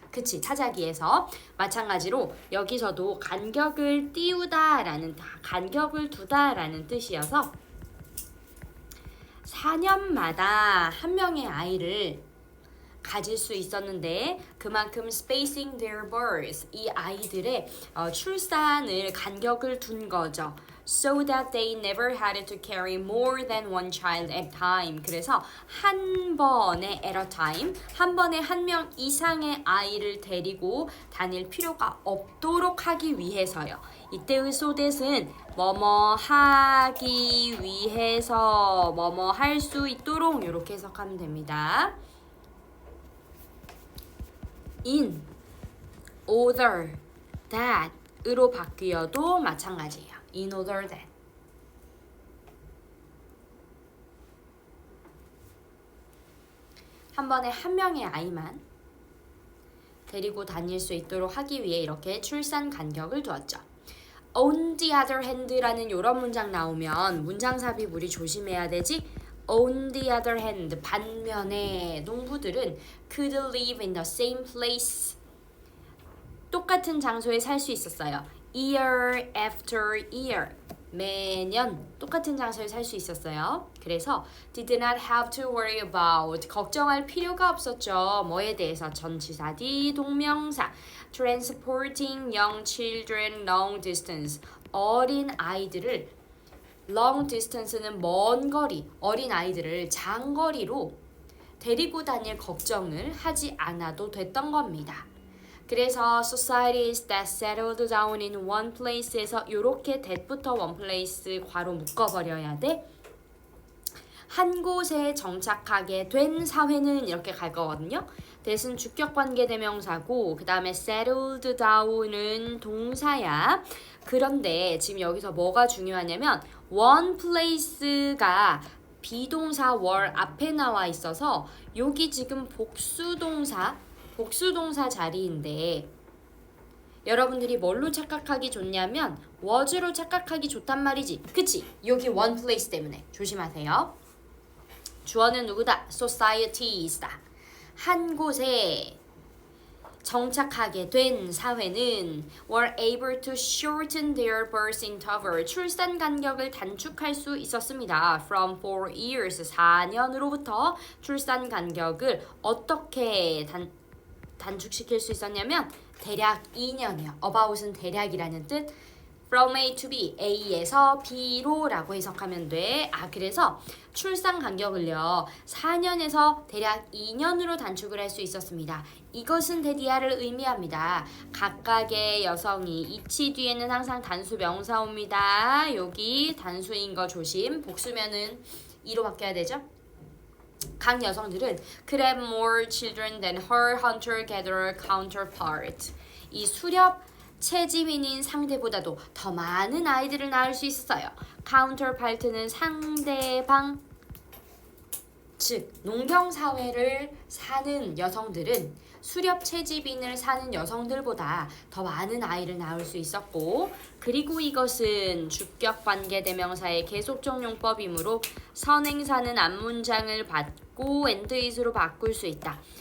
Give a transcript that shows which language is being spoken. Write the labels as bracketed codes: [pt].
[ko] 그치, 타자기에서. 마찬가지로 여기서도 간격을 띄우다 라는, 간격을 두다 라는 뜻이어서 4년마다 한 명의 아이를 가질 수 있었는데, 그만큼 [en] spacing their birth, [ko] 이 아이들의 출산을 간격을 둔 거죠. [en] So that they never had to carry more than one child at a time. [ko] 그래서 한 번에 [en] at a time, [ko] 한 번에 한 명 이상의 아이를 데리고 다닐 필요가 없도록 하기 위해서요. 이때의 so that은 뭐뭐 하기 위해서, 뭐뭐 할 수 있도록 이렇게 해석하면 됩니다. [en] In order that [ko] 으로 바뀌어도 마찬가지예요. [en] In order that. [ko] 한 번에 한 명의 아이만 데리고 다닐 수 있도록 하기 위해 이렇게 출산 간격을 두었죠. On the other hand라는 이런 문장 나오면 문장 삽입 우리 조심해야 되지. [en] On the other hand, [ko] 반면에 농부들은 [en] could live in the same place. [ko] 똑같은 장소에 살 수 있었어요. [en] Year after year. [ko] 매년 똑같은 장소에 살 수 있었어요. 그래서 [en] did not have to worry about [ko] 걱정할 필요가 없었죠. 뭐에 대해서 전치사 D 동명사 [en] transporting young children long distance [ko] 어린 아이들을 long distance는 먼 거리 어린 아이들을 장거리로 데리고 다닐 걱정을 하지 않아도 됐던 겁니다. 그래서 [en] societies that settled down in one place [ko] 에서 이렇게 that부터 one place 괄호 묶어버려야 돼. 한 곳에 정착하게 된 사회는 이렇게 갈 거거든요. that은 주격관계대명사고 그 다음에 settled down은 동사야. 그런데 지금 여기서 뭐가 중요하냐면 one place가 비동사 were 앞에 나와 있어서 여기 지금 복수동사 자리인데 여러분들이 뭘로 착각하기 좋냐면 was로 착각하기 좋단 말이지. 그치? 여기 one place 때문에 조심하세요. 주어는 누구다? societies다. 한 곳에 정착하게 된 사회는 [en] were able to shorten their birth interval [ko] 출산 간격을 단축할 수 있었습니다. [en] From 4 years [ko] 4년으로부터 출산 간격을 어떻게 단축시킬 수 있었냐면 대략 2년이요. about은 대략이라는 뜻. [en] From A to B, [ko] A에서 B로 라고 해석하면 돼. 그래서 출산 간격을요 4년에서 대략 2년으로 단축을 할 수 있었습니다. 이것은 대디아를 의미합니다. 각각의 여성이 이치 뒤에는 항상 단수 명사 옵니다. 여기 단수인 거 조심. 복수면은 이로 바뀌어야 되죠. 각 여성들은 [en] could have more children than her hunter-gatherer counterpart. [ko] 이 수렵 채집인인 상대보다도 더 많은 아이들을 낳을 수 있어요. counterpart는 상대방, 즉 농경사회를 사는 여성들은 수렵 채집인을 사는 여성들보다 더 많은 아이를 낳을 수 있었고 그리고 이것은 주격관계대명사의 계속적용법이므로 선행사는 앞문장을 받고 and is로 바꿀 수 있다.